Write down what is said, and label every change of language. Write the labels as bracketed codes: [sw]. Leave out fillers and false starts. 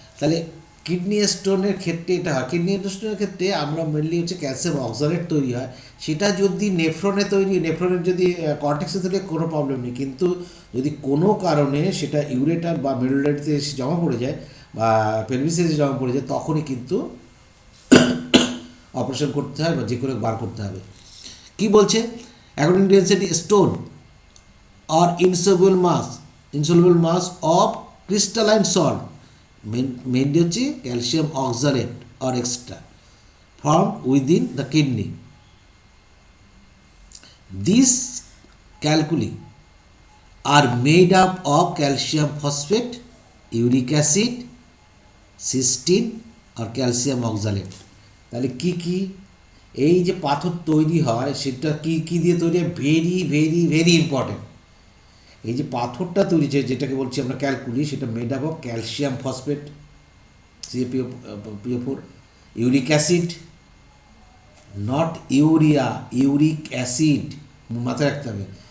[bn] তাহলে কিডনি স্টোনের ক্ষেত্রে এটা হয়, কিডনি স্টোনের ক্ষেত্রে আমরা মেনলি হচ্ছে ক্যালসিয়াম অক্সালেট তৈরি হয়, সেটা যদি নেফ্রনে তৈরি, নেফ্রনের যদি কর্টেক্সে তৈরি কোনো প্রবলেম নেই, কিন্তু যদি কোনো কারণে সেটা ইউরেটার বা মেরুলারিতে এসে জমা পড়ে যায় বা পেলভিসে এসে জমা পড়ে যায়, তখনই কিন্তু অপারেশন করতে হয় বা যে করে বার করতে হবে। কি বলছে, [en] according to density stone or insoluble mass of crystalline salt, mainly [bn] হচ্ছে [en] Calcium oxalate or extra formed within the kidney. These calculi are made up of calcium phosphate, uric acid, cysteine or calcium oxalate. [bn] তাহলে কি কি এই যে পাথর তৈরি হয় সেটা কি কি দিয়ে তৈরি হয়, ভেরি ভেরি ভেরি ইম্পর্টেন্ট। এই যে পাথরটা তৈরি হচ্ছে যেটাকে বলছি আমরা ক্যালকুলি, সেটা [en] made up of [bn] calcium phosphate CaPO4, uric acid, not urea, uric acid মাথায় রাখতে হবে।